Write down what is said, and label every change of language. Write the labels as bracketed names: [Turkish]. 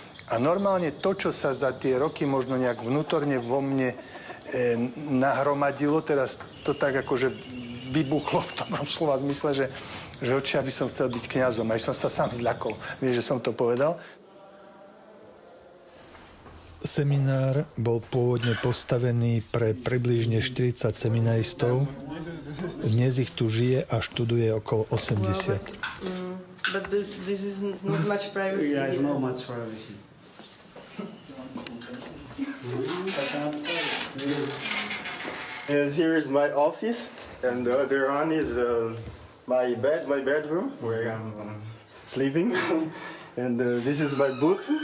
[Slovak] A normálne to, čo sa za tie roky možno nejak vnútorne vo mne nahromadilo, teraz to tak akože vybuchlo v tom slova zmysle, že oči, aby som chcel byť kňazom. Aj som sa sám zľakol. Vieš, že som to povedal. Seminár bol pôvodne postavený pre približne 40 seminaristov. Dnes ich tu žije a študuje okolo 80. [English] But this is not much privacy. Yeah, it's not much privacy. Here is my office, and the other one is my bedroom, where I'm sleeping. And this is my book.